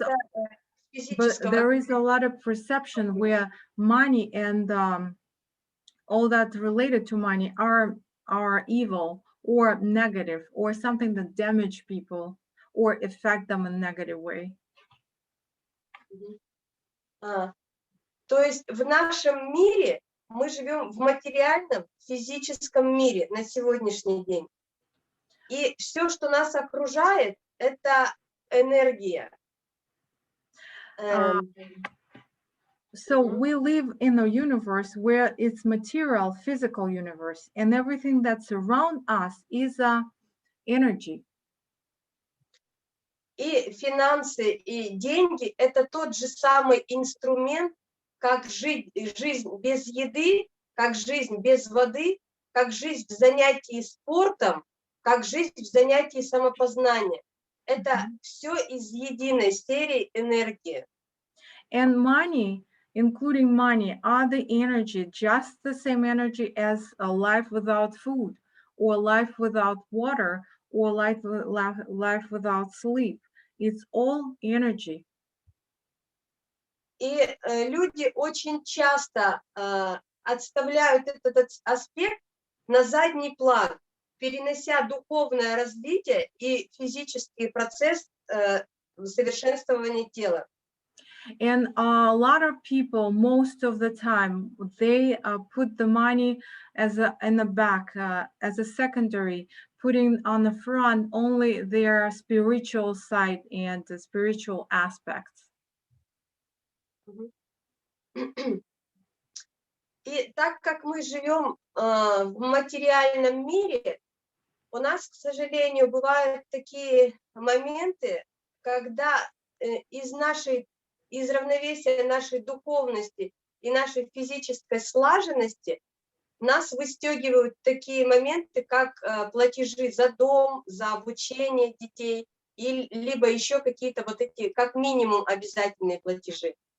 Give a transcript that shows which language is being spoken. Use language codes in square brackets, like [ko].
[ru] это физического. [en] a lot of perception where money and all that related to money are evil or negative or something that damage people or affect them in a negative way. [ru] То есть в нашем мире мы живем в материальном, физическом мире на сегодняшний день. И все, что нас окружает, это энергия. [en] So we live in a universe where it's material, physical universe, and everything that's around us is energy. [ru] И финансы, и деньги – это тот же самый инструмент, как жизнь без еды, как жизнь без воды, как жизнь в занятии спортом, как жизнь в занятии самопознанием. Это все из единой серии энергии. [en] And money, including money, are the energy, just the same energy as a life without food, or life without water, or life without sleep. It's all energy. [ru] И люди очень часто отставляют этот аспект на задний план, перенося духовное развитие и физический процесс совершенствования тела. [en] And a lot of people, most of the time, they put the money in the back, as a secondary, putting on the front only their spiritual side and the spiritual aspects. [ru] И так как мы живем в материальном мире, у нас, к сожалению, бывают такие моменты, когда из равновесия нашей духовности и нашей физической слаженности нас выстегивают такие моменты, как платежи за дом, за обучение детей, либо еще какие-то вот эти, как минимум, обязательные платежи.